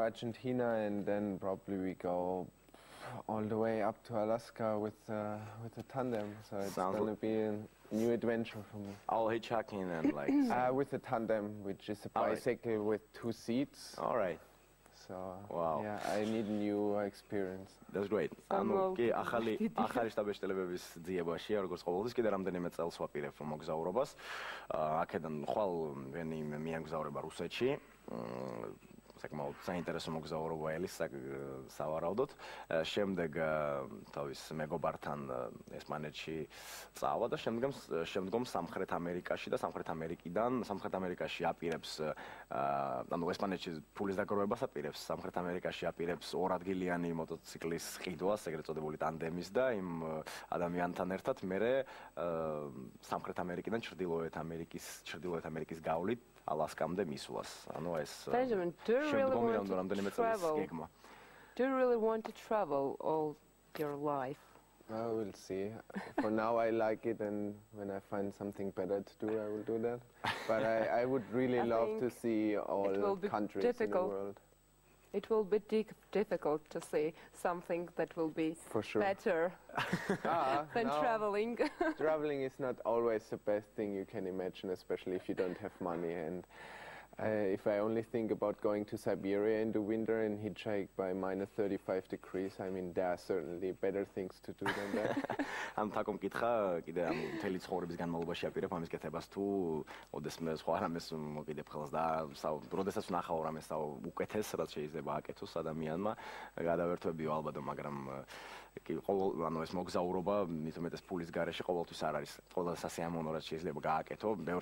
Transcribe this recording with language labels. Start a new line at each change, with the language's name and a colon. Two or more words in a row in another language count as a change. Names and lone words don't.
English: Argentina, and then probably we go all the way up to Alaska with a Tandem. So it's going to be a new adventure for me. All hitchhiking and like. With a Tandem, which is a bicycle with 2 seats. All right. So wow. Yeah, I need a new experience. That's great.
Georgian: ანუ კი ახალი შტაბ-შტილებების ძიებაში, როგორც ყოველთვის კიდე რამდენიმე წელს ვაპირებ მოგზაურობას. აქედან ხვალ ვენი მიემგზავრება რუსეთში. საკმაოდ საინტერესო მოგზაურობა ელის სავარაუდოდ. შემდეგ თავის მეგობართან ესპანეთში წავა და შემდგომ სამხრეთ ამერიკაში და სამხრეთ ამერიკაში აპირებს ანუ ესპანეთში ფულის დაგროვებას აპირებს, სამხრეთ ამერიკაში აპირებს 2 ადგილიანი მოტოციკლის ყიდვას, ეგრეთ წოდებული ტანდემის და იმ ადამიანთან ერთად მერე სამხრეთ ამერიკიდან ჩრდილოეთ ამერიკის გავლით Alaska-მდე მისვლას. ანუ ეს
English: Benjamin, do you really want to travel all your life? We'll see. For now I like it, and when I find something better to do, I will do that. But I would really love to see all countries in the world. It will be difficult to see something that will be better than traveling. Traveling is not always the best thing you can imagine, especially if you don't have money. And if I only think about going to Siberia in the winter and hitchhike by minus 35 degrees, I mean, there are certainly better things to do than that.
Georgian: ამ თაკომ კითხა კიდე ამ მთელი ცხოვრების განმავლობაში აპირებ ამის კეთებას თუ ოდესმე სხვა რამეს მოკიდებ ხელს და როდესაც ვნახავ რამეს უკეთეს რაც შეიძლება აკეთოს ადამიანმა გადავერთვებიო ალბათ, მაგრამ ანუ ეს მოგზაურობა მithumetes ფულის გარეშე ყოველთვის არ არის ყველა სასიამოვნო რაც შეიძლება გააკეთო ბევრ